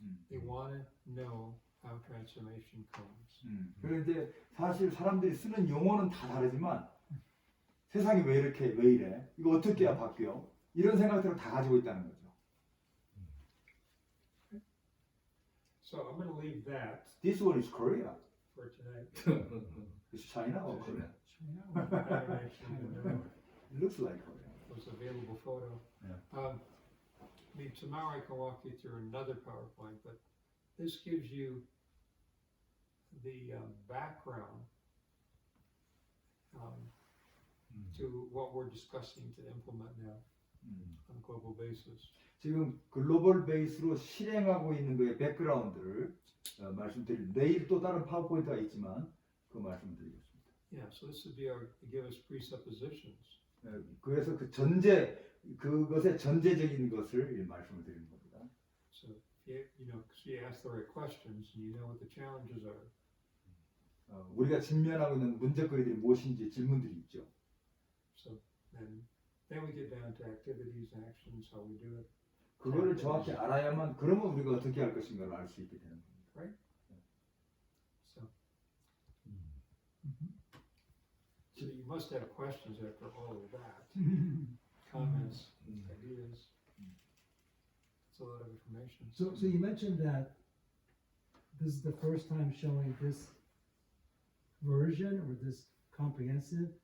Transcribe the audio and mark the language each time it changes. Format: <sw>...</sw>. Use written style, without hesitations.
<en>They want to know how transformation comes.</en> <ko>그런데 사실 사람들이 쓰는 용어는 다 다르지만 세상이 왜 이래? 이거 어떻게 해야 바뀌어? 이런 생각들을 다 가지고 있다는 거죠.</ko> <en>So I'm going to leave that This one is Korea. for tonight. It's China or Korea? I don't actually even know. It looks like Korea. It was available photo. Yeah. I mean, tomorrow I can walk you through another PowerPoint, but this gives you the background to what we're discussing to implement now on a global basis.</en> <ko>지금 글로벌 베이스로 실행하고 있는 거의 백그라운드를 내일 또 다른 파워포인트가 있지만 그 말씀드리겠습니다.</ko> <en>Yeah, so this would be give us presuppositions.</en> <ko>그래서 그것의 전제적인 것을 말씀을 드리는 겁니다.</ko> <en>So if so you ask the right questions and you know what the challenges are.</en> <ko>우리가 직면하고 있는 문제거리들이 무엇인지 질문들이 있죠.</ko> <en>So then we get down to activities, actions, how we do it.</en> <ko>그거를 정확히 알아야만 그러면 우리가 어떻게 할 것인가를 알 수 있게 되는 겁니다.</ko> <en>Right? So you must have questions after all of that. Comments, ideas. It's a lot of information. So you mentioned that this is the first time showing this version or this comprehensive</en>